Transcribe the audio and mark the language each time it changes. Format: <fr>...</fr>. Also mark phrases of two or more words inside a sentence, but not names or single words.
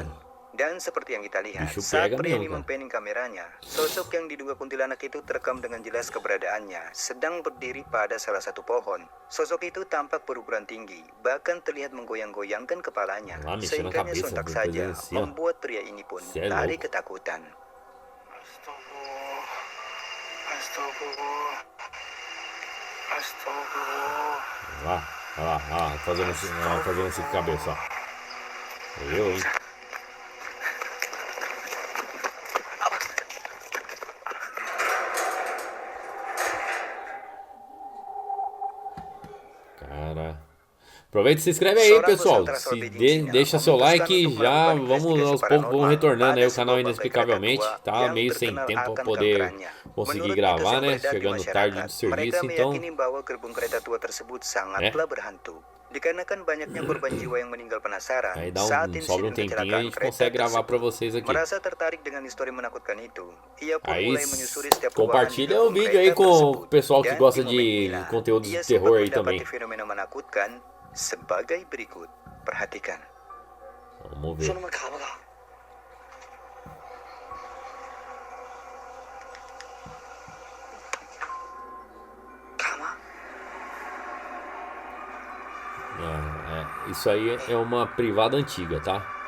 <id>Dan seperti yang kita lihat, saat pria ini mempanning kameranya, sosok yang diduga kuntilanak itu terekam dengan jelas keberadaannya, sedang berdiri pada salah satu pohon. Sosok itu tampak berukuran tinggi, bahkan terlihat menggoyang-goyangkan kepalanya, sehingga sontak saja membuat pria ini pun lari ketakutan.</id> <pt>Fazendo assim com a cabeça, ó. Eu, hein? Cara, aproveita e se inscreve aí, pessoal. Deixa seu like e já vamos aos poucos, vamos retornando aí o canal Inexplicavelmente. Tá meio sem tempo pra poder conseguir gravar, né? Chegando tarde do serviço, então.</pt> <id>Dikarenakan banyaknya korban jiwa yang meninggal penasaran,</id> <pt>aí sobra um tempinho a gente consegue gravar pra vocês aqui.</pt> <id>Merasa tertarik dengan histori menakutkan itu, ia pun mulai menyusuri setiap</id> <pt>compartilha o vídeo aí com o pessoal que gosta de conteúdo de terror aí também.</pt> <id>Fenomena menakutkan sebagai berikut. Perhatikan.</id> <pt>Vamos ver. Isso aí é uma privada antiga, tá?</pt>